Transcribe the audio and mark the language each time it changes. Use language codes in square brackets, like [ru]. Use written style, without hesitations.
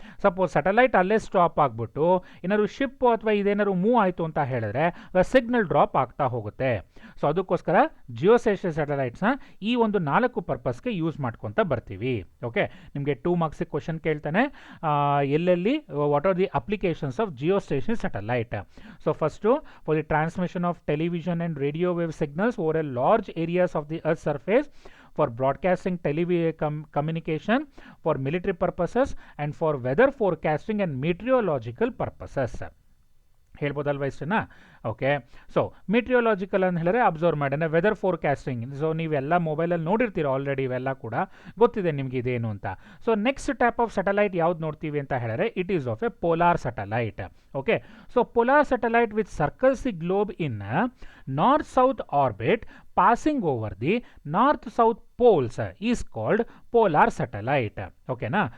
[kn] Suppose satellite ಅಲ್ಲೇ stop ಆಗಿಬಿಟ್ಟು ಏನಾದ್ರು ಶಿಪ್ ಅಥವಾ ಇದೇನಾದ್ರು ಮೂವ್ ಆಯಿತು ಅಂತ ಹೇಳಿದ್ರೆ ಸಿಗ್ನಲ್ ಡ್ರಾಪ್ ಆಗ್ತಾ ಹೋಗುತ್ತೆ. ಸೊ ಅದಕ್ಕೋಸ್ಕರ ಜಿಯೋ ಸ್ಟೇಷನ್ ಸ್ಯಾಟಲೈಟ್ಸ್ನ ಈ ಒಂದು 4 ಪರ್ಪಸ್ಗೆ ಯೂಸ್ ಮಾಡ್ಕೊತ ಬರ್ತೀವಿ. ಓಕೆ, ನಿಮಗೆ 2 ಮಾರ್ಕ್ಸಿಗೆ ಕ್ವಶನ್ ಕೇಳ್ತಾನೆ, ಎಲ್ಲೆಲ್ಲಿ [en] What are the applications of geo station satellite. So first for the transmission of television and radio wave signals over a large areas of the earth's surface, for broadcasting communication, for military purposes, and for weather forecasting and meteorological purposes. [kn] ಹೇಳ್ಬೋದಲ್ವ ಇಷ್ಟನ್ನ. Okay, so meteorological ಅಂತ ಹೇಳಿದ್ರೆ observe ಮಾಡೋಣ, weather forecasting. So ನೀವೆಲ್ಲ ಮೊಬೈಲಲ್ಲಿ ನೋಡಿರ್ತೀರ already, ಇವೆಲ್ಲ ಕೂಡ ಗೊತ್ತಿದೆ ನಿಮ್ಗೆ ಇದೇನು ಅಂತ. So next type of satellite ಯಾವ್ದು ನೋಡ್ತೀವಿ ಅಂತ ಹೇಳಿದ್ರೆ [en] it is of a [kn] polar satellite. [en] Okay, so polar satellite which circles the globe in north south orbit passing over the north south poles is called polar satellite. ಓಕೆನಾ.